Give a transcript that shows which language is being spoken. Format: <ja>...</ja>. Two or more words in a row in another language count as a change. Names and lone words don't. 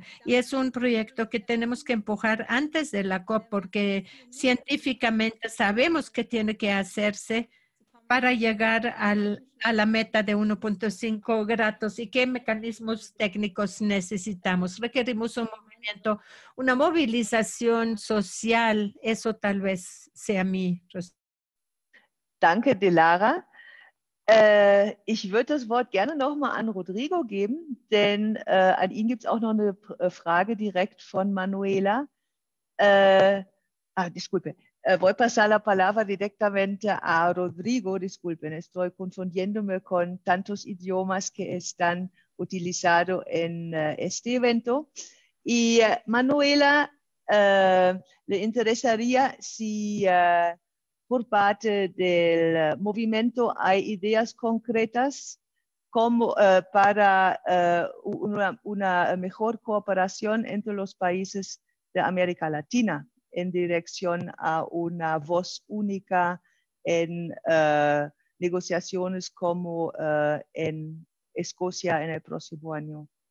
<es>Y es un proyecto que tenemos que empujar antes de la COP porque científicamente sabemos que tiene que hacerse para llegar a la meta de 1.5 grados y qué mecanismos técnicos necesitamos. Requerimos un movimiento, una movilización social. Eso tal vez sea mi respuesta.</es> <de>Danke, Dilara. Ich würde das Wort gerne nochmal an Rodrigo geben, denn an ihn gibt es auch noch eine Frage direkt von Manuela.</de> <es>Disculpe. Voy a pasar la palabra directamente a Rodrigo. Disculpen, estoy confundiéndome con tantos idiomas que están utilizados en este evento. Y Manuela, le interesaría si por parte del movimiento hay ideas concretas como, para una mejor cooperación entre los países de América Latina en dirección a una voz única en negociaciones como en Escocia en el próximo año.</es>